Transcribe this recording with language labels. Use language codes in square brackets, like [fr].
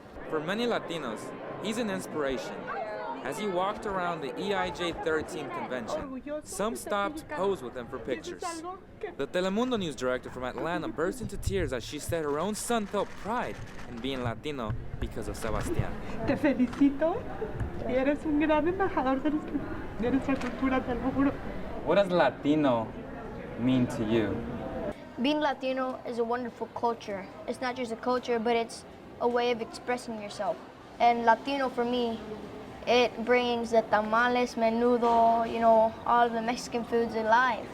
[en] For many Latinos, he's an inspiration. As he walked around the EIJ 13 convention, some stopped to pose with him for pictures. The Telemundo news director from Atlanta burst into tears as she said her own son felt pride in being Latino because of Sebastián. [es] Te felicito y eres un gran embajador de nuestra cultura, te lo juro. [en] What does Latino mean to you? Being Latino is a wonderful culture. It's not just a culture, but it's a way of expressing yourself. And Latino for me, it brings the tamales, menudo, all of the Mexican foods alive.